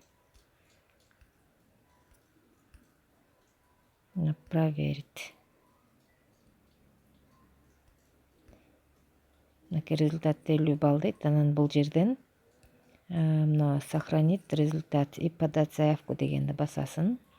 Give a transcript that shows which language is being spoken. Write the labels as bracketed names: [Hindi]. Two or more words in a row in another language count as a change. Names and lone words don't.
[Russian] Проверить. [Kyrgyz] Мынакей результат 50 балл дейт. Анан бул жерден мына [Russian] сохранить результат и подать заявку [Kyrgyz] дегенди басасың.